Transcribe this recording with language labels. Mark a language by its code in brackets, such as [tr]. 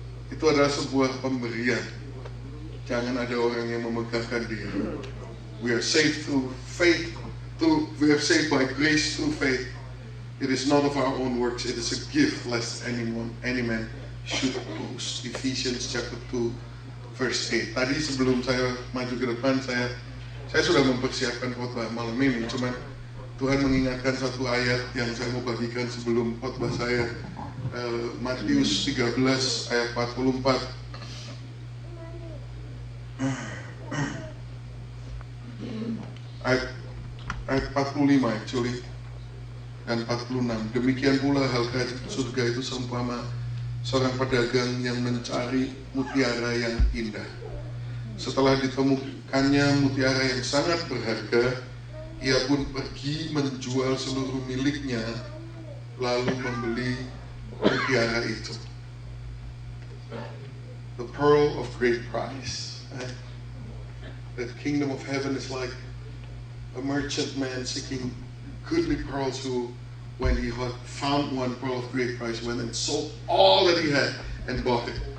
[id] Itu adalah sebuah pemberian. Jangan ada orang yang memegahkan diri. [en] We are saved through faith. We are saved by grace through faith. It is not of our own works. It is a gift, lest any man should boast. Ephesians chapter 2 verse 8. [id] Tadi sebelum saya maju ke depan, saya sudah mempersiapkan khotbah malam ini. Cuman Tuhan mengingatkan satu ayat yang saya mau bagikan sebelum khotbah saya. Matius 13 ayat 44. Ayat 45 actually, dan 46. Demikian pula hal kerajaan surga itu seumpama seorang pedagang yang mencari mutiara yang indah. Setelah ditemukannya mutiara yang sangat berharga, ia pun pergi menjual seluruh miliknya, lalu membeli mutiara itu. [en] The pearl of great price. The kingdom of heaven is like a merchant man seeking goodly pearls who, when he had found one pearl of great price, went and sold all that he had and bought it.